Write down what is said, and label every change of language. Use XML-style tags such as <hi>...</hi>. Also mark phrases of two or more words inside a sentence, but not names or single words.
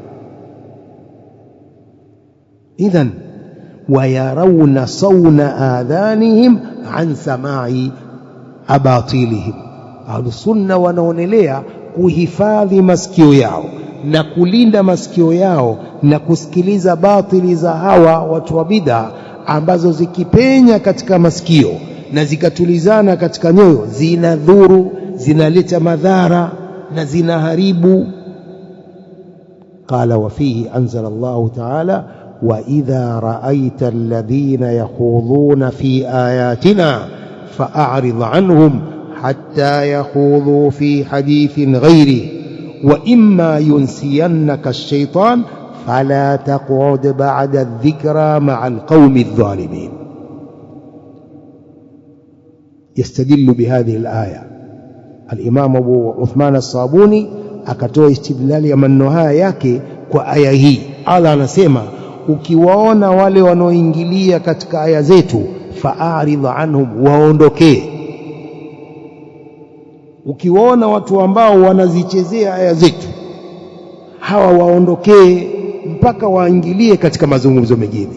<ar>إذن ويرون صون آذانهم عن سماع أباطيلهم,</ar> <sw>ahlus sunna wanaonelea kuhifadhi masikio yao na kulinda masikio yao na kusikiliza batili za hawa watu wa bid'a, ambazo zikipenya katika masikio na zikatulizana katika nyoyo zinadhuru, zinaleta madhara na zinaharibu.</sw> <ar>قال وفيه أنزل الله تعالى: وإذا رأيت الذين يخوضون في آياتنا فأعرض عنهم حتى يخوضوا في حديث غيره وإما ينسينك الشيطان فلا تقعد بعد الذكرى مع القوم الظالمين. يستدل بهذه الآية الإمام أبو عثمان الصابوني</ar> <sw>akatoa istidlali ya maneno haya yake kwa aya hii. Allah anasema ukiwaona wale wanaoingilia katika aya zetu</sw> <ar>فأعرض عنهم,</ar> <sw>waondokee. Ukiwaona watu ambao wanazichezea aya zetu, hawa waondokee mpaka waingilie katika mazungumzo mengine.</sw>